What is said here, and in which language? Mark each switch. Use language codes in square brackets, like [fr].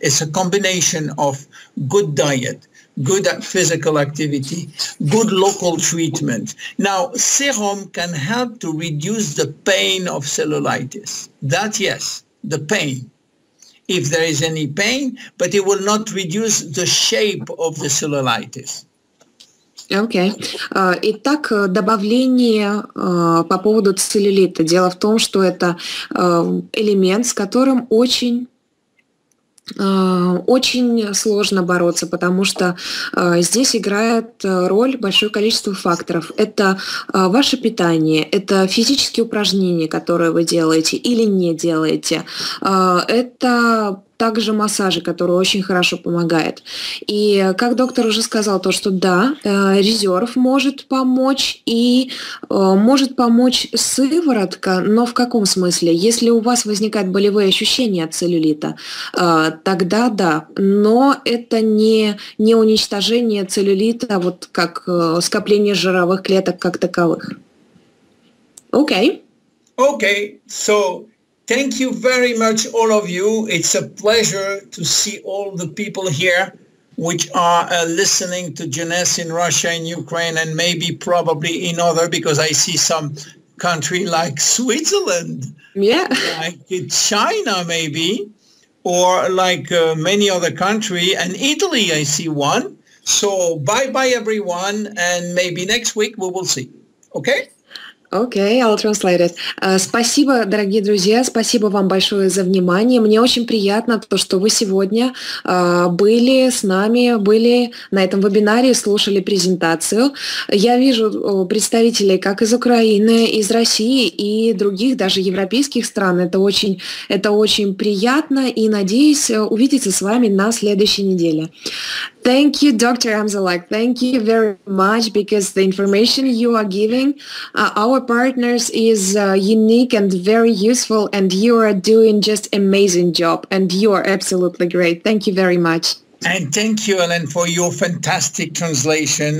[en] It's a combination of good diet, good physical activity, good local treatment. Now, serum can help to reduce the pain of cellulitis. That, yes, the pain, if there is any pain, but it will not reduce the shape of the cellulitis. [ru] Окей. Итак, добавление по поводу целлюлита. Дело в том, что это элемент, с которым очень сложно бороться, потому что здесь играет роль большое количество факторов. Это ваше питание, это физические упражнения, которые вы делаете или не делаете, это также массажи, которые очень хорошо помогают. И как доктор уже сказал, то, что да, резерв может помочь, и может помочь сыворотка, но в каком смысле? Если у вас возникают болевые ощущения от целлюлита, тогда да, но это не уничтожение целлюлита, вот как скопление жировых клеток как таковых. Окей. [en] Okay, so thank you very much, all of you. It's a pleasure to see all the people here which are listening to Jeuness in Russia and Ukraine, and maybe probably in other, because I see some country like Switzerland, like China maybe, or like many other country, and Italy I see one. So bye-bye everyone, and maybe next week we will see. Okay? Окей, I'll translate it. [ru] Спасибо, дорогие друзья, спасибо вам большое за внимание. Мне очень приятно то, что вы сегодня были с нами, были на этом вебинаре, слушали презентацию. Я вижу представителей как из Украины, из России и других, даже европейских стран. Это очень приятно, и надеюсь увидеться с вами на следующей неделе. [en] Thank you, Dr. Amzalak. Thank you very much, because the information you are giving our partners is unique and very useful, and you are doing just amazing job, and you are absolutely great. Thank you very much. And thank you, Ellen, for your fantastic translation.